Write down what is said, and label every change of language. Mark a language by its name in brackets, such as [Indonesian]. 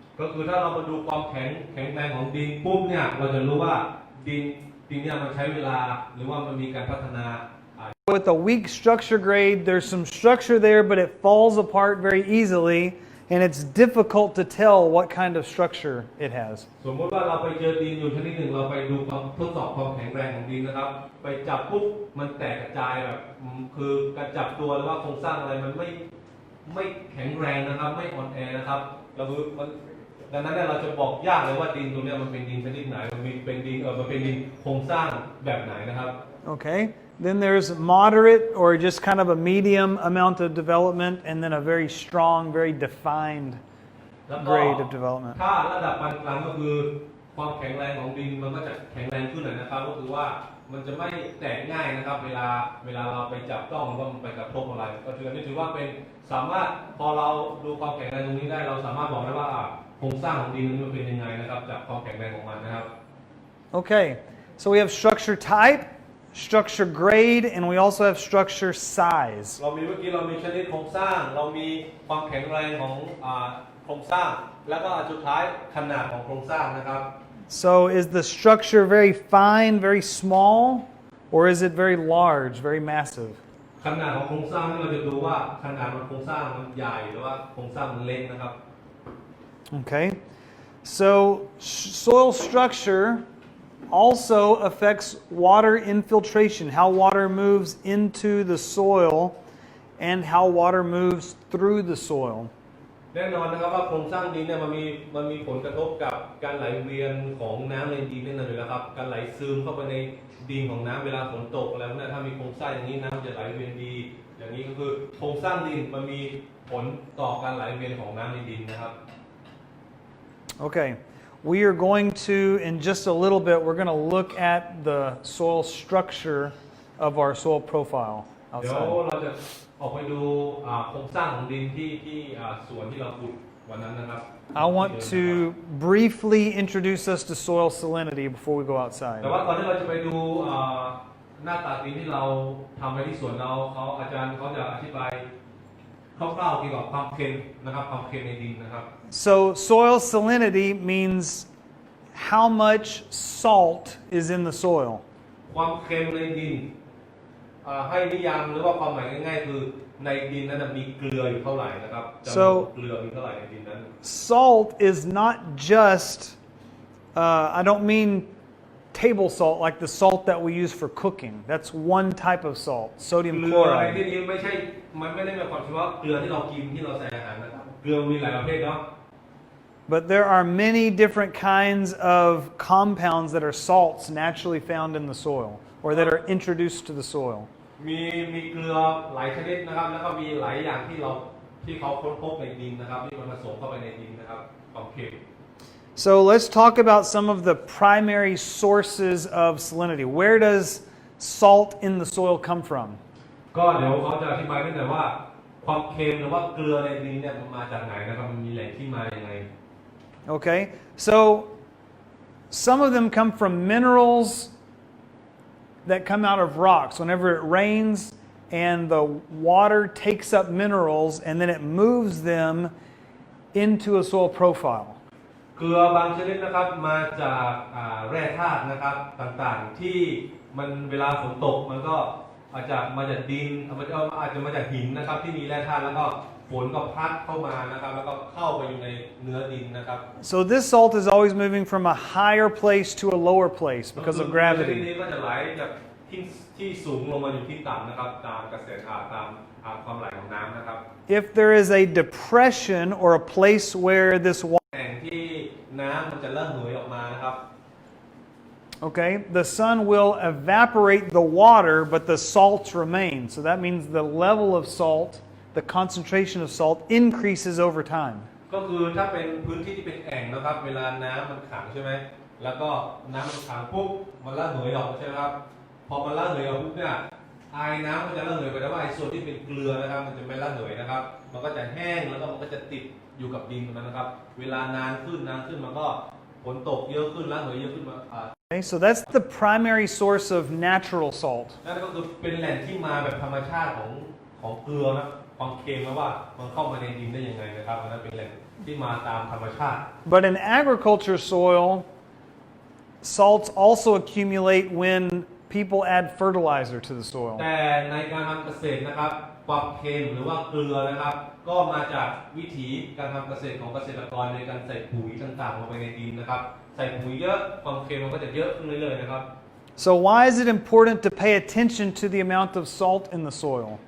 [Thai] ก็คือถ้าเรามาดูความแข็งแรงของดินปุ๊บเนี่ยเราจะรู้ว่าดินเนี่ยมันใช้เวลาหรือว่ามันมีการพัฒนา [English] With a weak structure grade, there's some structure there, but it falls apart very easily, and it's difficult to tell what kind of structure it has. [Thai] สมมติว่าเราไปเจอดินอยู่ชนิดหนึ่งเราไปดูความทดสอบความแข็งแรงของดินนะครับไปจับปุ๊บมันแตกกระจายแบบคือการจับตัวหรือว่าโครงสร้างอะไรมันไม่แข็งแรงนะครับไม่อ่อนแอนะครับเราคือมันดังนั้นเราจะบอกยากเลยว่าดินตัวนี้มันเป็นดินชนิดไหนมันเป็นดินมันเป็นดินโครงสร้างแบบไหนนะครับ [English] Okay, then there's moderate or just kind of a medium amount of development, and then a very strong, very defined grade of development. [Thai] ถ้าระดับปานกลางก็คือความแข็งแรงของดินมันก็จะแข็งแรงขึ้นนะครับก็คือว่ามันจะไม่แตกง่ายนะครับเวลาเราไปจับต้องหรือว่ามันไปกระทบอะไรก็ถือว่าเป็น สามารถพอเราดูความแข็งแรงตรงนี้ได้เราสามารถบอกได้ว่าโครงสร้างของดินนั้นมันเป็นยังไงนะครับจากความแข็งแรงของมันนะครับ [English] Okay, so we have structure type, structure grade, and we also have structure size. [Thai] เรามีเมื่อกี้เรามีชนิดโครงสร้างเรามีความแข็งแรงของโครงสร้างแล้วก็สุดท้ายขนาดของโครงสร้างนะครับ [English] So is the structure very fine, very small, or is it very large, very massive? [Thai] ขนาดของโครงสร้างที่เราจะดูว่าขนาดของโครงสร้างมันใหญ่หรือว่าโครงสร้างมันเล็กนะครับ [English] Okay, so soil structure also affects water infiltration, how water moves into the soil and how water moves through the soil. [Thai] แน่นอนนะครับว่าโครงสร้างดินเนี่ยมันมีผลกระทบกับการไหลเวียนของน้ำในดินแน่นอนอยู่แล้วครับการไหลซึมเข้าไปในดินของน้ำเวลาฝนตกแล้วเนี่ยถ้ามีโครงสร้างอย่างนี้น้ำจะไหลเวียนดีอย่างนี้ก็คือโครงสร้างดินมันมีผลต่อการไหลเวียนของน้ำในดินนะครับ [English] Okay, we are going to, in just a little bit, we're going to look at the soil structure of our soil profile [Thai] เดี๋ยว [English] outside. [Thai] เราจะออกไปดูโครงสร้างของดินที่สวนที่เราขุดวันนั้นนะครับ [English] I want to briefly introduce us to soil salinity before we go outside. [Thai] แต่ว่าก่อนที่เราจะไปดูหน้าตาดินที่เราทำไว้ที่สวนเราอาจารย์เขาจะอธิบายคร่าวๆเกี่ยวกับความเค็มนะครับความเค็มในดินนะครับ [English] So soil salinity means how much salt is in the soil. [Thai] ความเค็มในดินให้นิยามหรือว่าความหมายง่ายๆคือในดินนั้นมีเกลืออยู่เท่าไหร่นะครับจำนวนเกลือมีเท่าไหร่ในดินนั้น [English] Salt is not just, I don't mean table salt like the salt that we use for cooking. That's one type of salt, [Thai] เก [English] sodium [Thai] ลือในที่ [English] chloride. [Thai] นี้ไม่ใช่มันไม่ได้หมายความว่าเกลือที่เรากินที่เราใส่อาหารนะครับเกลือมีหลายประเภทเนาะ [English] But there are many different kinds of compounds that are salts naturally found in the soil or that are introduced to the soil. [Thai] มีเกลือหลายชนิดนะครับแล้วก็มีหลายอย่างที่เขาค้นพบในดินนะครับที่มันผสมเข้าไปในดินนะครับความเค็ม [English] So let's talk about some of the primary sources of salinity. Where does salt in the soil come from? [Thai] ก็เดี๋ยวเขาจะอธิบายนิดหน่อยว่าความเค็มหรือว่าเกลือในดินเนี่ยมันมาจากไหนนะครับมันมีแหล่งที่มาอย่างไร [English] Okay, so some of them come from minerals that come out of rocks. Whenever it rains and the water takes up minerals and then it moves them into a soil profile. [Thai] เกลือบางชนิดนะครับมาจากแร่ธาตุนะครับต่างๆที่มันเวลาฝนตกมันก็อาจจะมาจากดินอาจจะมาจากหินนะครับที่มีแร่ธาตุแล้วก็ฝนก็พัดเข้ามานะครับแล้วก็เข้าไปอยู่ในเนื้อดินนะครับ [English] So this salt is always moving from a higher place to a lower place because of [Thai] ชนิด [English] gravity. [Thai] นี้ก็จะไหลจากที่สูงลงมาอยู่ที่ต่ำนะครับตามกระแสตามความไหลของน้ำนะครับ [English] If there is a depression or a place where this water, [Thai] แห่งที่น้ำมันจะระเหยออกมานะครับ [English] okay, the sun will evaporate the water, but the salts remain. So that means the level of salt, the concentration of salt increases over time. [Thai] ก็คือถ้าเป็นพื้นที่ที่เป็นแอ่งนะครับเวลาน้ำมันขังใช่ไหมแล้วก็น้ำมันขังปุ๊บมันระเหยออกใช่ไหมครับพอมันระเหยออกปุ๊บเนี่ยไอน้ำมันจะระเหยไปแต่ว่าไอส่วนที่เป็นเกลือนะครับมันจะไม่ระเหยนะครับมันก็จะแห้งแล้วก็มันก็จะติดอยู่กับดินมันนะครับเวลานานขึ้นมันก็ฝนตกเยอะขึ้นระเหยเยอะขึ้นมา [English] Okay, so that's the primary source of natural salt. [Thai] นั่นก็คือเป็นแหล่งที่มาแบบธรรมชาติของเกลือนะความเค็มนะว่ามันเข้ามาในดินได้ยังไงนะครับนั่นเป็นแหล่งที่มาตามธรรมชาติ [English] But in agriculture soil, salts also accumulate when people add fertilizer to the soil. [Thai] แต่ในการทำเกษตรนะครับความเค็มหรือว่าเกลือนะครับก็มาจากวิถีการทำเกษตรของเกษตรกรในการใส่ปุ๋ยต่างๆลงไปในดินนะครับใส่ปุ๋ยเยอะความเค็มมันก็จะเยอะขึ้นเรื่อยๆนะครับ [English] So why is it important to pay attention to the amount of salt in the soil?